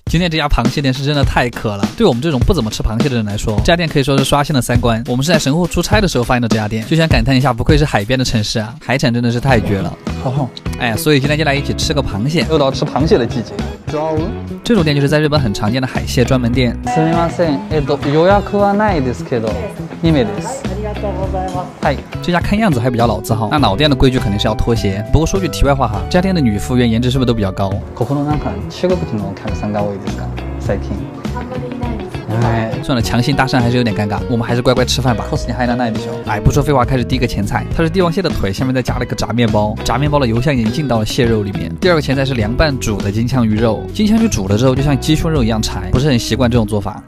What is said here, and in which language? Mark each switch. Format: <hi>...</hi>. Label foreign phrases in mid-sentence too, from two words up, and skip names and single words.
<zh>今天这家螃蟹店是真的太渴了，对我们这种不怎么吃螃蟹的人来说，这家店可以说是刷新了三观。我们是在神户出差的时候发现的这家店，就想感叹一下，不愧是海边的城市啊，海产真的是太绝了。哎呀，所以今天就来一起吃个螃蟹，又到吃螃蟹的季节。这种店就是在日本很常见的海蟹专门店。</zh> <ja>すみません、予約はないですけど、2名です。</ja> <zh>嗨，这家看样子还比较老字号，那老店的规矩肯定是要脱鞋。不过说句题外话哈，这家店的女服务员颜值是不是都比较高？</zh> <ja>ここのなんか中国人のお客さんが多いですか？最近。</ja> <zh>哎，算了，强行搭讪还是有点尴尬，我们还是乖乖吃饭吧。你还能耐的时候，哎，不说废话，开始第一个前菜，它是帝王蟹的腿，下面再加了一个炸面包，炸面包的油香已经进到了蟹肉里面。第二个前菜是凉拌煮的金枪鱼肉，金枪鱼煮了之后就像鸡胸肉一样柴，不是很习惯这种做法。</zh>